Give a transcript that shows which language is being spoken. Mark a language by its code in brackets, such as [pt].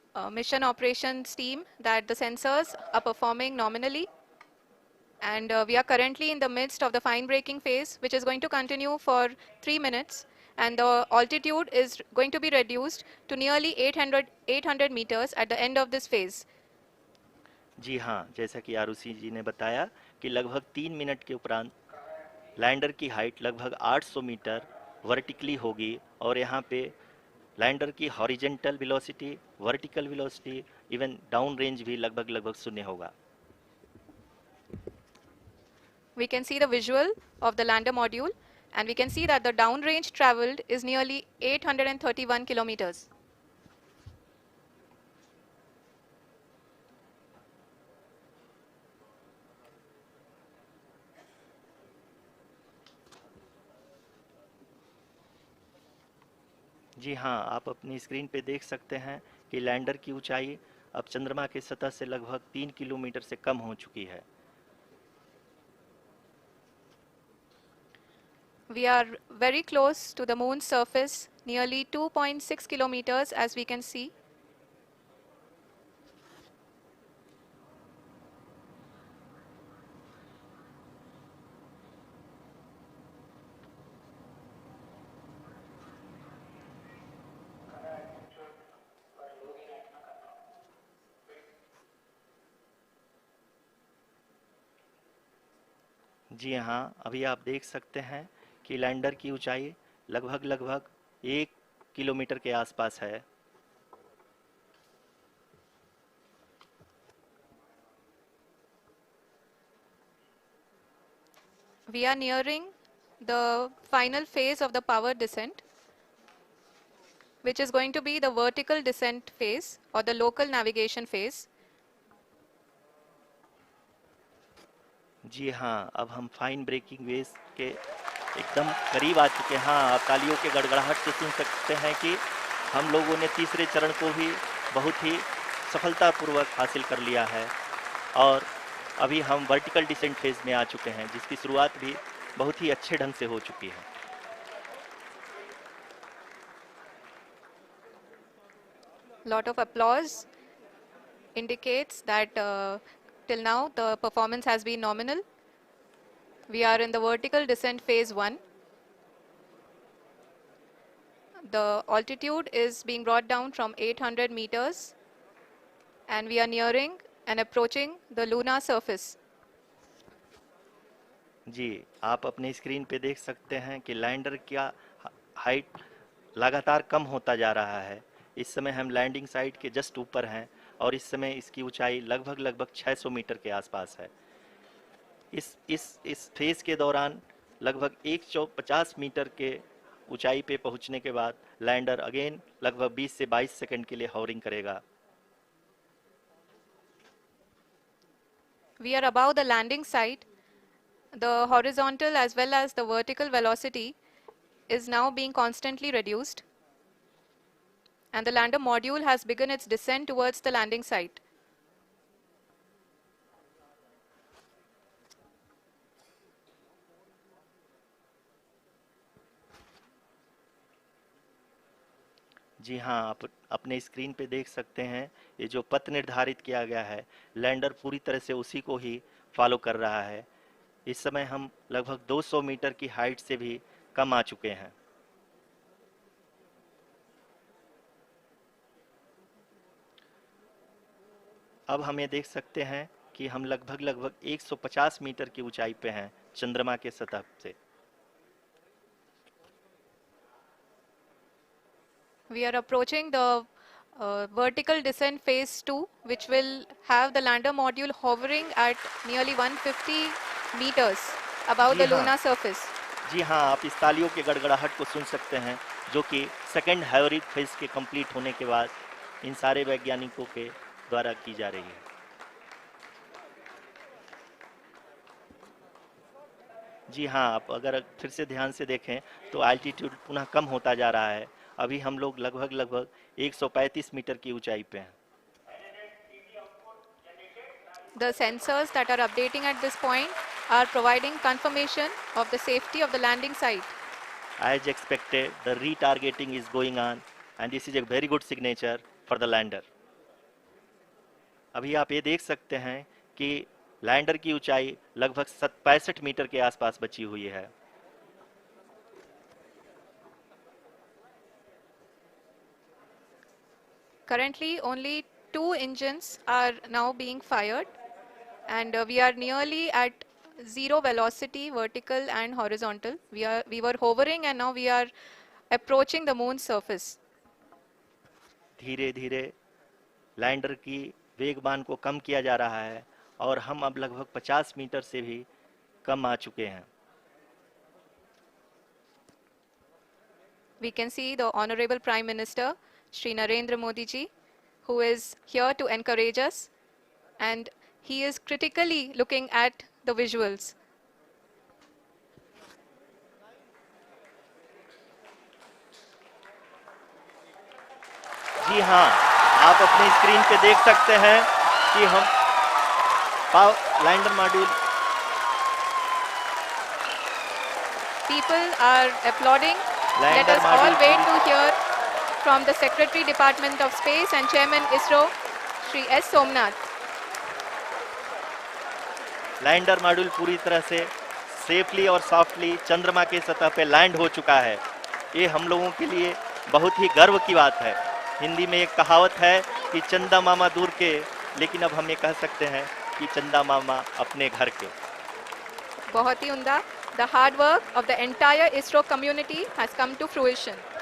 [en] mission operations team that the sensors are performing nominally. And we are currently in the midst of the fine braking phase, which is going to continue for 3 minutes. And the altitude is going to be reduced to nearly 800 meters at the end of this phase. [hi] जी हाँ, जैसा कि आरुषि जी ने बताया कि लगभग 3 minute के उपरांत lander की हाइट लगभग 800 मीटर वर्टिकली होगी और यहाँ पे लैंडर की horizontal velocity, vertical velocity, even down range भी लगभग लगभग शून्य होगा। [en] We can see the visual of the lander module, and we can see that the downrange traveled is nearly 831 kilometers. [hi] जी हाँ, आप अपनी स्क्रीन पे देख सकते हैं कि लैंडर की ऊंचाई अब चंद्रमा की सतह से लगभग 3 किलोमीटर से कम हो चुकी है। [en] We are very close to the moon's surface, nearly 2.6 kilometers as we can see. [hi] जी हाँ, अभी आप देख सकते हैं कि लैंडर की ऊंचाई लगभग लगभग 1 किलोमीटर के आसपास है। [en] We are nearing the final phase of the power descent, which is going to be the vertical descent phase or the local navigation phase. [hi] जी हाँ, अब हम फाइन ब्रेकिंग वेव्स के एकदम करीब आ चुके हैं। हाँ, आप तालियों के गड़गड़ाहट से सुन सकते हैं कि हम लोगों ने तीसरे चरण को भी बहुत ही सफलतापूर्वक हासिल कर लिया है और अभी हम वर्टिकल डिसेंट फेज में आ चुके हैं, जिसकी शुरुआत भी बहुत ही अच्छे ढंग से हो चुकी है। [en] Lot of applause indicates that till now the performance has been nominal. We are in the vertical descent phase 1. The altitude is being brought down from 800 meters and we are nearing and approaching the lunar surface. [hi] जी, आप अपनी screen पे देख सकते हैं कि lander का height लगातार कम होता जा रहा है। इस समय हम लैंडिंग साइट के जस्ट ऊपर हैं और इस समय इसकी ऊंचाई लगभग लगभग 600 मीटर के आसपास है। इस फेज के दौरान लगभग 150 मीटर के ऊंचाई पे पहुंचने के बाद लैंडर अगेन लगभग 20 से 22 सेकंड के लिए हॉवरिंग करेगा। [en] We are above the landing site. The horizontal as well as the vertical velocity is now being constantly reduced. And the lander module has begun its descent towards the landing site. [hi] जी हाँ, आप अपने screen पे देख सकते हैं ये जो पथ निर्धारित किया गया है, लैंडर पूरी तरह से उसी को ही फॉलो कर रहा है। इस समय हम लगभग 200 मीटर की हाइट से भी कम आ चुके हैं। अब हम ये देख सकते हैं कि हम लगभग लगभग 150 मीटर की ऊंचाई पे हैं चंद्रमा के सतह से। [en] We are approaching the vertical descent phase 2, which will have the lander module hovering at nearly 150 meters above [hi] ji [en] the [hi] हाँ। [en] lunar surface. [hi] जी हाँ, आप इस तालियों के गड़गड़ाहट को सुन सकते हैं जो कि सेकंड हाइवरिक फेज के कंप्लीट होने के बाद इन सारे वैज्ञानिकों के द्वारा की जा रही है। जी हाँ, आप अगर फिर से ध्यान से देखें तो एल्टीट्यूड पुनः कम होता जा रहा है। अभी हम लोग लगभग लगभग 135 मीटर की ऊंचाई पे हैं। [en] The sensors that are updating at this point are providing confirmation of the safety of the landing site. As expected, the retargeting is going on and this is a very good signature for the lander. [hi] अभी आप ये देख सकते हैं कि lander की ऊंचाई लगभग 65 मीटर के आसपास बची हुई है। [en] Currently, only two engines are now being fired, and we are nearly at zero velocity, vertical and horizontal. We were hovering, and now we are approaching the moon's surface. [hi] धीरे धीरे लैंडर की वेगमान को कम किया जा रहा है और हम अब लगभग 50 मीटर से भी कम आ चुके हैं। [en] We can see the Honorable Prime Minister, Shri Narendra Modi ji, who is here to encourage us, and he is critically looking at the visuals. [hi] जी हाँ, आप अपनी स्क्रीन पे देख सकते हैं कि हम lander module [en] People are applauding. Let Lander us all module wait [hi] पूरी- [en] to hear from the Secretary Department of Space and Chairman ISRO, Shri S. Somnath. [hi] Lander module पूरी तरह से सेफली और सॉफ्टली चंद्रमा के सतह पे लैंड हो चुका है। ये हम लोगों के लिए बहुत ही गर्व की बात है। हिंदी में एक कहावत है कि चंदा मामा दूर के, लेकिन अब हम ये कह सकते हैं कि चंदा मामा अपने घर के। बहुत ही उम्दा. [en] The hard work of the entire ISRO community has come to fruition.